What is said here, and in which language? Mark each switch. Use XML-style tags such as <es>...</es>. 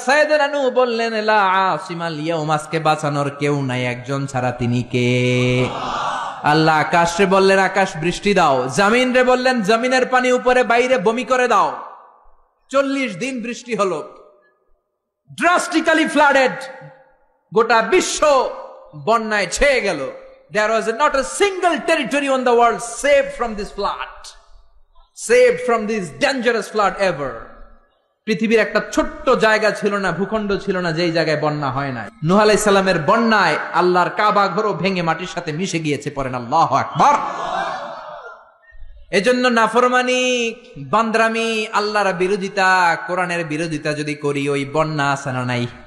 <bn>সাইয়েদনা নূহ বললেন, লা আসিমাল ইয়াউম, আজকে বাঁচানোর কেউ নাই, একজন ছাড়া, তিনি কে? আল্লাহ আকাশে বললেন, আকাশ বৃষ্টি দাও। জামিন রে বললেন, জমিনের পানি উপরে বাইরে বমি করে দাও। 40 দিন বৃষ্টি হলো, ড্রাস্টিক্যালি ফ্লাডেড, গোটা বিশ্ব বন্যায় ছেয়ে গেল।</bn> <en>There was not a single territory on the world saved from this flood, saved from this dangerous flood ever.</en> <bn>পৃথিবীর একটা ছোট্ট জায়গা ছিল না, ভূখণ্ড ছিল না যেই জায়গায় বন্যা হয় না। নূহ আলাইহিস সালামের বন্যায় আল্লাহর কাবা ঘরও ভেঙে মাটির সাথে মিশে গিয়েছে। পড়েন আল্লাহু আকবার। এজন্য নাফরমানি, বান্দরামি, আল্লাহর বিরোধিতা, কোরআনের বিরোধিতা যদি করি, ওই বন্যা আছে না নাই?</bn>